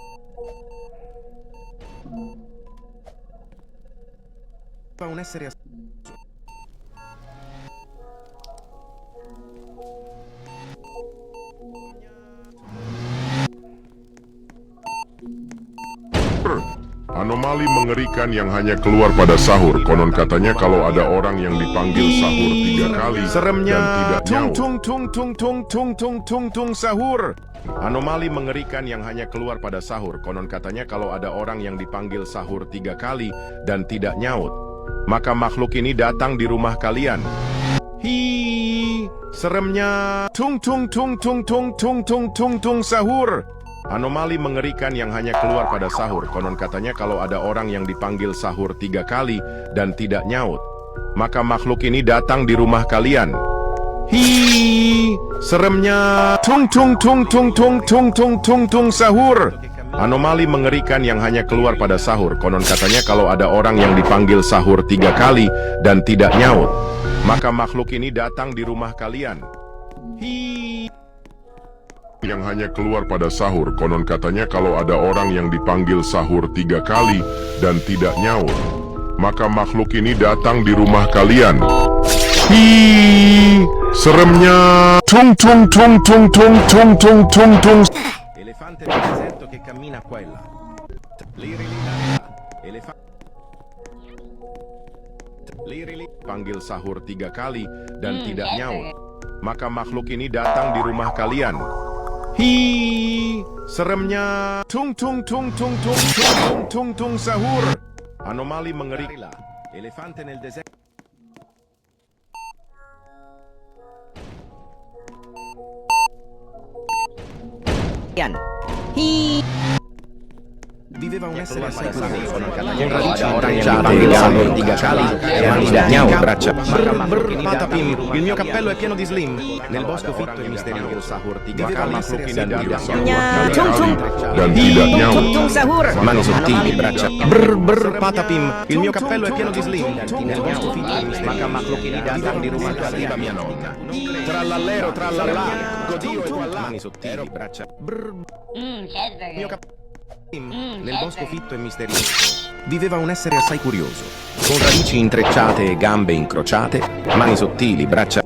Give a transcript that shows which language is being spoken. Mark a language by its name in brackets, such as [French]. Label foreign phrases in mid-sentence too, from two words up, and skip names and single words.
[Italian] Fa un essere [Indonesian] Anomali mengerikan yang hanya keluar pada sahur. Konon katanya kalau ada orang yang dipanggil sahur 3 kali seremnya. dan tidak Tung nyaut, tung tung tung tung tung tung tung tung sahur. Anomali mengerikan yang hanya keluar pada sahur. Konon katanya kalau ada orang yang dipanggil sahur 3 kali dan tidak nyaut, maka makhluk ini datang di rumah kalian. Hi, seremnya. Tung tung tung tung tung tung tung tung tung sahur. Anomali mengerikan yang hanya keluar pada sahur. Konon katanya kalau ada orang yang dipanggil sahur 3 kali dan tidak nyaut, maka makhluk ini datang di rumah kalian. Hi, seremnya. Tung tung tung tung tung tung tung tung tung sahur. Anomali mengerikan yang hanya keluar pada sahur. Konon katanya kalau ada orang yang dipanggil sahur 3 kali dan tidak nyaut, maka makhluk ini datang di rumah kalian. Hi, yang hanya keluar pada sahur. Konon katanya kalau ada orang yang dipanggil sahur 3 kali dan tidak nyaut, maka makhluk ini datang di rumah kalian. Hi, seremnya. Tung tung tung tung tung tung tung tung tung. [Italian] elefante del deserto che cammina qua e là. Liri li la la. Elefante. Liri li. [Indonesian] Panggil sahur 3 kali dan tidak nyaut, maka makhluk ini datang di rumah kalian. Hi, seremnya. Tung tung tung tung tung tung tung tung tung sahur. Anomali mengerikan. [Italian] Elefante nel deserto. Viveva un essere assai curioso, con radici intrecciate e gambe 3 kali e mani da nyaut, braccia. Patapim, il mio cappello è pieno di slim. Nel bosco fitto e misterioso [Indonesian] sahur 3 kali dan tidak Dan tidak nyaut. sahur. [Italian] mani sottili, braccia. Brr, patapim, il mio cappello è pieno di slim. Nel bosco fitto e misterioso, [Indonesian] maka makhluk ini datang di rumah kalian. [Italian] Mia nonna. Trallallero, trallallà, godio e voilà. Mani sottili, braccia. Mio cappello. Nel bosco fitto e misterioso viveva un essere assai curioso, con radici intrecciate e gambe incrociate, mani sottili, braccia.